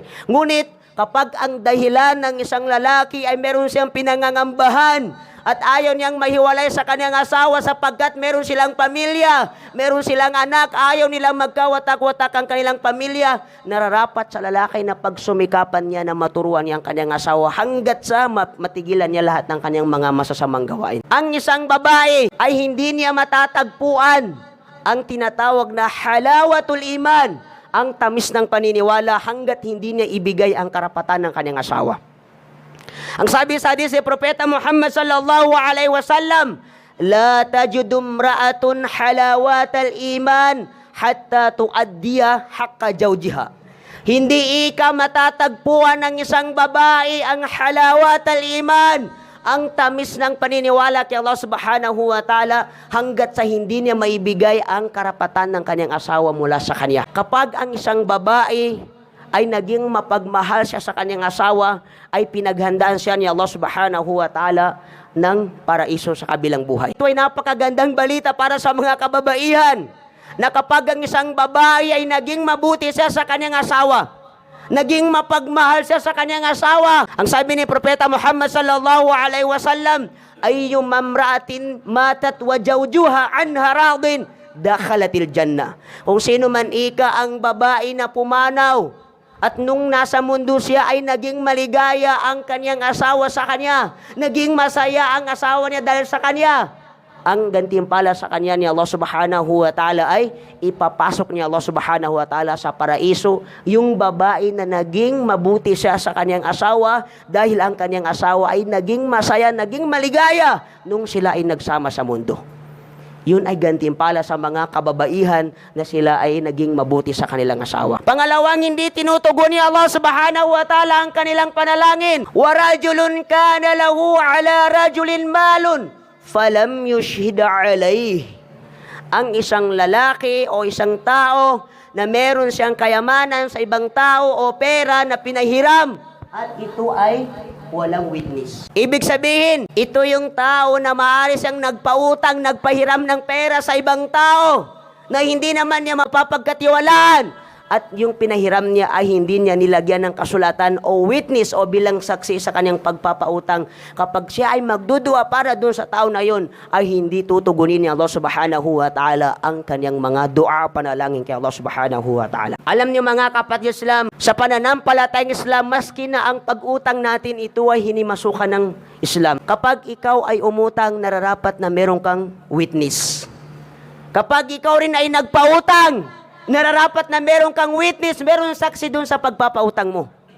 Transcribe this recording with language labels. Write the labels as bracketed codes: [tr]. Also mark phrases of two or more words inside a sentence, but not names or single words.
[tl] Ngunit, kapag ang dahilan ng isang lalaki ay meron siyang pinangangambahan at ayaw niyang mahiwalay sa kanyang asawa sapagkat meron silang pamilya, meron silang anak, ayaw nilang magkawatak-watak ang kanilang pamilya, nararapat sa lalaki na pagsumikapan niya na maturuan niya ang kanyang asawa hanggat sa matigilan niya lahat ng kanyang mga masasamang gawain. Ang isang babae ay hindi niya matatagpuan ang tinatawag na [ar] حلاوة الإيمان, [tl] ang tamis ng paniniwala hanggat hindi niya ibigay ang karapatan ng kanyang asawa. Ang sabi sa hadis ni Propeta Muhammad [ar] صلى الله عليه وسلم، "لا تجد امرأة حلاوة الإيمان حتى تؤدي حق زوجها." [tl] Hindi matatagpuan ng isang babae ang [ar] حلاوة الإيمان, [tl] ang tamis ng paniniwala kay Allah [ar] سبحانه وتعالى [tl] hanggat sa hindi niya maibigay ang karapatan ng kanyang asawa mula sa kanya. Kapag ang isang babae ay naging mapagmahal siya sa kanyang asawa, ay pinaghandaan siya ni Allah [ar] سبحانه وتعالى [tl] ng paraiso sa kabilang buhay. Ito ay napakagandang balita para sa mga kababaihan. na kapag ang isang babae ay naging mabuti siya sa kanyang asawa, naging mapagmahal siya sa kanyang asawa. Ang sabi ni Propeta Muhammad [ar] صلى الله عليه وسلم، أيما امرأة ماتت وزوجها عنها راض دخلت الجنة. [tl] Kung sino man ika ang babae na pumanaw at nung nasa mundo siya ay naging maligaya ang kanyang asawa sa kanya, naging masaya ang asawa niya dahil sa kanya, ang gantimpala sa kanya ni Allah [ar] سبحانه وتعالى [tl] ay ipapasok ni Allah [ar] سبحانه وتعالى [tl] sa paraiso yung babae na naging mabuti siya sa kanyang asawa dahil ang kanyang asawa ay naging masaya, naging maligaya nung sila ay nagsama sa mundo. Yun ay gantimpala sa mga kababaihan na sila ay naging mabuti sa kanilang asawa. Pangalawang, hindi tinutugon ni Allah [ar] سبحانه وتعالى [tl] ang kanilang panalangin. [ar] ورجل كان له على رجل مال فلم يشهد عليه. [tl] Ang isang lalaki o isang tao na meron siyang kayamanan sa ibang tao o pera na pinahiram at ito ay walang witness. Ibig sabihin, ito yung tao na maaari siyang nagpautang, nagpahiram ng pera sa ibang tao na hindi naman niya mapapagkatiwalaan. At yung pinahiram niya ay hindi niya nilagyan ng kasulatan o witness o bilang saksi sa kanyang pagpapautang. Kapag siya ay magdudua para doon sa tao na yon, ay hindi tutugunin ni Allah [ar] سبحانه وتعالى [tl] ang kanyang mga dua panalangin kay Allah [ar] سبحانه وتعالى. [tl] Alam niyo mga kapatid Islam, sa pananampalatayang Islam, maski na ang pag-utang natin ito ay hinimasukan ng Islam. Kapag ikaw ay umutang, nararapat na meron kang witness. Kapag ikaw rin ay nagpautang, nararapat na meron kang witness, meron saksi dun sa pagpapautang mo.